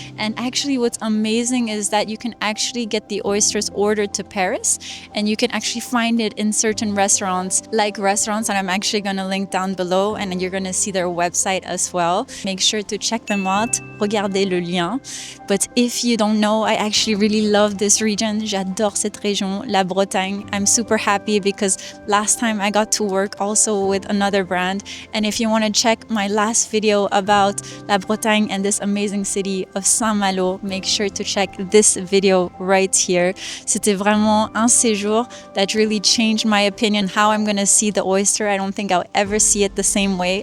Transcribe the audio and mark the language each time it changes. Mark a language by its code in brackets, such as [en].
[en] And actually what's amazing is that you can actually get the oysters ordered to Paris, and you can actually find it in certain restaurants, and I'm actually going to link down below, and you're going to see their website as well. Make sure to check them out. [fr] Regardez le lien. [en] But if you don't know, I actually really love this region. [fr] J'adore cette région, la Bretagne. [en] I'm super happy because last time I got to work also with another brand. And if you want to check my last video about La Bretagne and this amazing city of Saint-Malo, make sure to check this video right here. [fr] C'était vraiment un séjour [en] that really changed my opinion, how I'm going to see the oyster. I don't think I'll ever see it the same way.